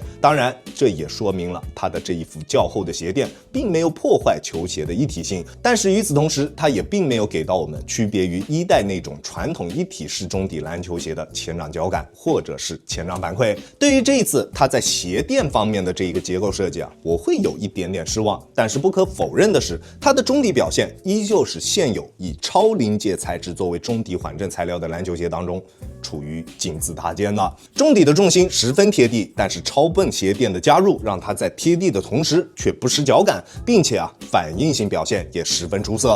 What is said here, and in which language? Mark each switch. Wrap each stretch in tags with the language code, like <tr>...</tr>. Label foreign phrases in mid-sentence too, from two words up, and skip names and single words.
<zh>當然，這也說明了它的這一副較厚的鞋墊並沒有破壞球鞋的一體性。但是與此同時，它也並沒有給到我們區別於1代那種傳統一體式中底籃球鞋的前掌腳感或者是前掌反饋。對於這一次它在鞋墊方面的這一個結構設計我會有一點點失望。但是不可否認的是，它的中底表現依舊是现有以超临界材質作為中底緩震材料的籃球鞋當中處於金字塔尖的。中底的重心十分貼地，但是超泵鞋墊的加入讓它在貼地的同時卻不失腳感，並且反應性表現也十分出色。</zh>